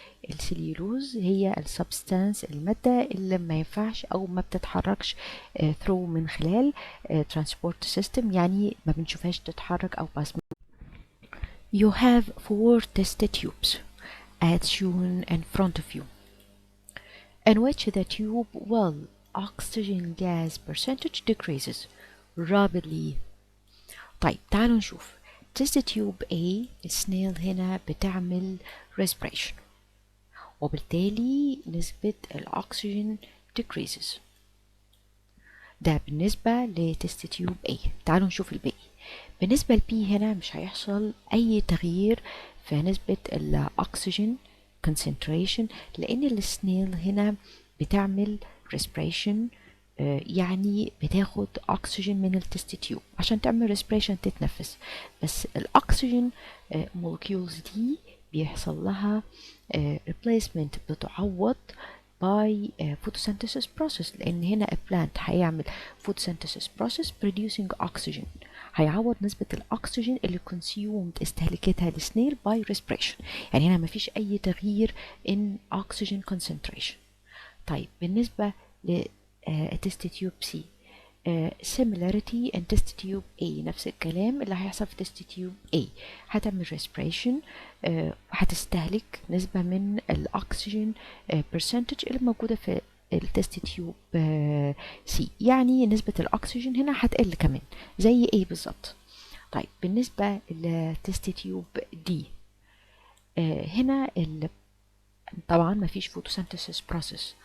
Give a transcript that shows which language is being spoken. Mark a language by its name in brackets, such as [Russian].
[Arabic] السليولوز هي السبستانس المادة اللي ما ينفعش أو ما بتتحركش ثرو من خلال ترانسبورت سيستم يعني ما بنشوفهاش تتحرك أو باس. [English] You have 4 test tubes as shown in front of you in which the tube will oxygen gas percentage decreases rapidly. [Arabic] طيب تعالوا نشوف test tube A السنيل هنا بتعمل respiration وبالتالي نسبة الأكسجين decreases ده بالنسبة لتست تيوب A. تعالوا نشوف الباقي بالنسبة لبي هنا مش هيحصل أي تغيير في نسبة الأكسجين concentration لأن السنيل هنا بتعمل respiration يعني بتاخد أكسجين من التست تيوب عشان تعمل respiration تتنفس بس الأكسجين molecules دي بيحصل لها replacement بتعوض by photosynthesis process لأن هنا plant هيعمل photosynthesis process producing oxygen هيعوض نسبة الأكسجين اللي consumed استهلاكتها للسنيل by respiration يعني هنا مفيش أي تغيير in oxygen concentration. طيب بالنسبة لتست تيوب سي similarity in test tube A، نفس الكلام اللي هيحصل في test tube A. هتعمل respiration وهتستهلك نسبة من الأكسجين percentage اللي موجودة في التست تيوب C، يعني نسبة الأكسجين هنا هتقل كمان زي A بالظبط. طيب بالنسبة لتست تيوب D، هنا طبعا مفيش photosynthesis process.